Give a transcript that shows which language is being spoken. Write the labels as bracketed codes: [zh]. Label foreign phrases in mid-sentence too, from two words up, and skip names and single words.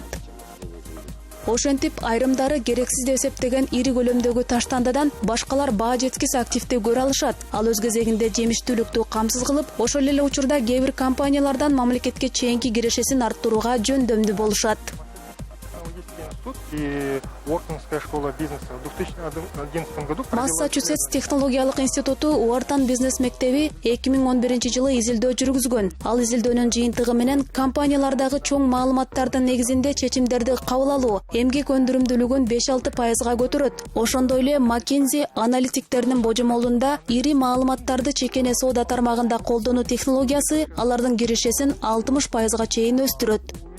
[ky] Ошентип айрымдары керексиз деп эсептеген ири көлөмдөгү таштандадан башкалар баа жеткис активдүү көрө алышат. Ал өз кезегинде жемиштүүлүктү камсыз кылып, ошол эле учурда кээ бир компаниялардан мамлекетке чейинки кирешесин арттырууга жөндөмдүү болушат. [ru] И Уортонская школа бизнеса в 2011 году... [ky] Массачусетс технологиялык институту Уортон бизнес мектеби 2011 жылы изилдөө жүргүзгөн. Ал изилдөөнүн жыйынтыгы менен компаниялардагы чоң маалыматтардын негизинде чечимдерди кабыл алуу эмгек өндүрүмдүүлүгүн 5-6% көтөрөт. Ошондой эле McKinsey аналитиктеринин божомолунда ири маалыматтарды чекене соода тармагында колдонуу технологиясы алардын кирешесин 60% чейин өстүрөт.